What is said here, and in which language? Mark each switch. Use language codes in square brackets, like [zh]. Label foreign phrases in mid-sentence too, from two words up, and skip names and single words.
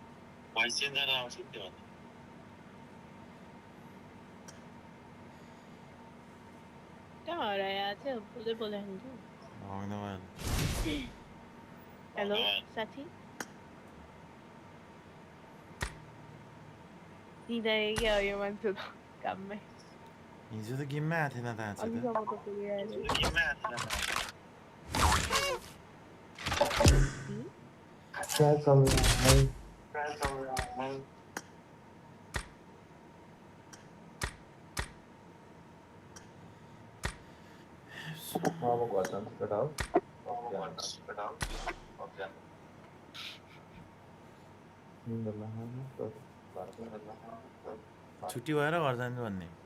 [ne] कहाँ हरायो थियो बोल्दै बोले हुन्थ्यो हेलो साथी निदाए क्या यो मान्छे त काममै हिजो त गेममै आएको थिएन त आज त अलिसम्म त पुगिरहेको [hi] क्या चल रहा है [ne] अब घर जान्छु केटा हो छुट्टी भएर घर जानु भन्ने